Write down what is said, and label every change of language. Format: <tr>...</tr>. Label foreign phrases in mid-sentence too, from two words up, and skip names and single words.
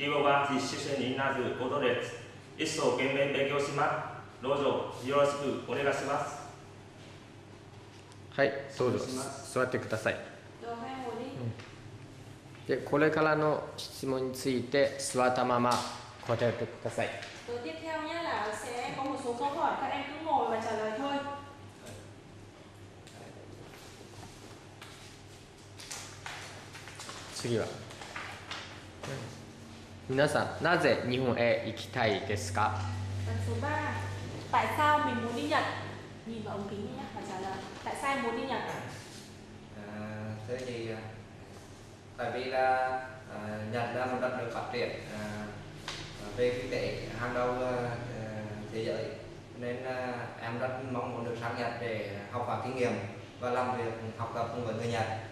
<ja>希望は実習生になることです。一生懸命勉強します。どうぞよろしくお願いします。はい、どうぞ座ってください。で、これからの質問について座ったまま答えてください。</ja> <vi>Rồi tiếp theo nhé là sẽ có một số câu hỏi, các em cứ ngồi và trả lời thôi.</vi> <ja>次は皆さん、なぜ日本へ行きたいですか？</ja> <vi>Phần số 3, tại sao mình muốn đi Nhật? Nhìn vào ống kính nhé và trả lời. Tại sao em muốn đi Nhật? Thế thì tại vì là Nhật là một đất nước phát triển về kinh tế hàng đầu thế giới, nên em rất mong muốn được sang Nhật để học hỏi kinh nghiệm và làm việc học tập cùng với người Nhật.</vi>